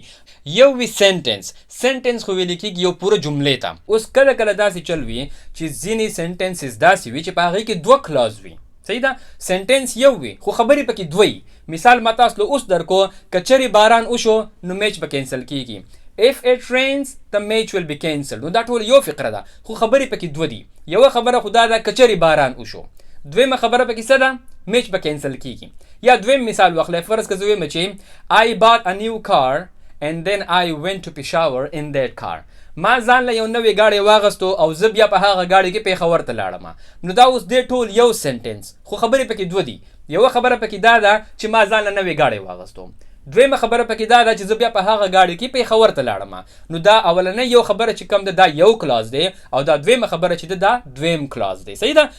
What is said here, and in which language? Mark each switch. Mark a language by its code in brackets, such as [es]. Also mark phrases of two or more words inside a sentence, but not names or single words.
[ps] یو وی سنټنس. سنټنس خو ویل کیږي یو پوره جملې ته. اوس کله کله داسې چل وي چې ځینې سنټنسز داسې وي چې په هغې کې دوه کلاز وي، صحیح ده. سنټنس یو وي خو خبرې پکې دوه وي. مثال ما تاسو له اوس درکو، که چیرې باران وشو نو میچ به کینسل کیږي. [en] If it rains the match will be cancelled. [ps] نو دا ټول یو فقره ده خو خبرې پکې دوه دي. یوه خبره خو دا ده که چیرې باران وشو، دویمه خبره پکې څه ده، میچ به کینسل کیږي. یا دویم مثال واخلئ، فرض که زه وایم چې [en] I bought a new car and then I went to Peshawar in that car. [ps] ما ځان له یو نوې ګاډۍ واغستو او زه بیا په هغه ګاډۍ کې پېښور ته لاړم. نو دا اوس دې ټول یو سنټنس خو خبرې پکې دوه دي. یوه خبره پکې دا ده چې ما ځان له نوې ګاډۍ واغستو، دویمه خبره پکې دا ده چې زه بیا په هغه ګاډۍ کې پېښور ته لاړم. نو دا اولنۍ یو خبره چې کوم ده دا یو کلاز دی او دا دویمه خبره چې ده دا دویم کلاز دی، صحیح ده.